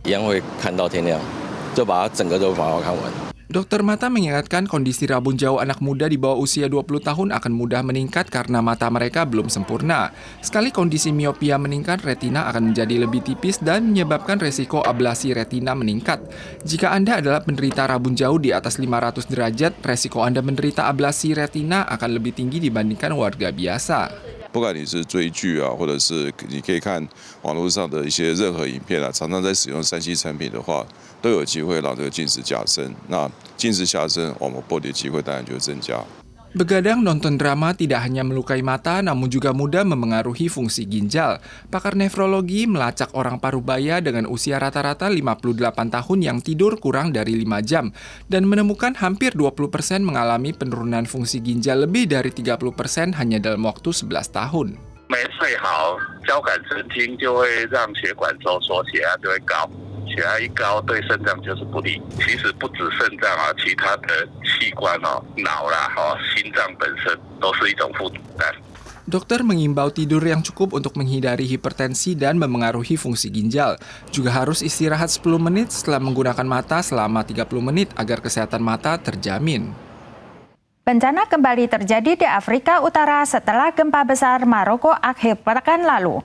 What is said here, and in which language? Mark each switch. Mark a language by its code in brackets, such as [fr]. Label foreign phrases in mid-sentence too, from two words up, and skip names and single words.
[id] Dokter mata mengingatkan kondisi rabun jauh anak muda di bawah usia 20 tahun akan mudah meningkat karena mata mereka belum sempurna. Sekali kondisi miopia meningkat, retina akan menjadi lebih tipis dan menyebabkan resiko ablasi retina meningkat. Jika Anda adalah penderita rabun jauh di atas 500 derajat, resiko Anda menderita ablasi retina akan lebih tinggi dibandingkan warga biasa. [zh] 不管你是追剧啊，或者是你可以看网络上的一些任何影片啊，常常在使用3C 产品的话，都有机会让这个近视加深。那近视加深，我们剥离机会当然就会增加。 [id] Begadang nonton drama tidak hanya melukai mata, namun juga mudah memengaruhi fungsi ginjal. Pakar nefrologi melacak orang parubaya dengan usia rata-rata 58 tahun yang tidur kurang dari 5 jam dan menemukan hampir 20% mengalami penurunan fungsi ginjal lebih dari 30% hanya dalam waktu 11 tahun. [zh] 没睡好，交感神经就会让血管收缩，血压就会高。血压一高，对肾脏就是不利。其实不止肾脏啊，其他的器官脑啦、心脏本身都是一种负担。 [id] Dokter mengimbau tidur yang cukup untuk menghindari hipertensi dan memengaruhi fungsi ginjal. Juga harus istirahat 10 menit setelah menggunakan mata selama 30 menit agar kesehatan mata terjamin. Bencana kembali terjadi di Afrika Utara setelah gempa besar Maroko akhir pekan lalu.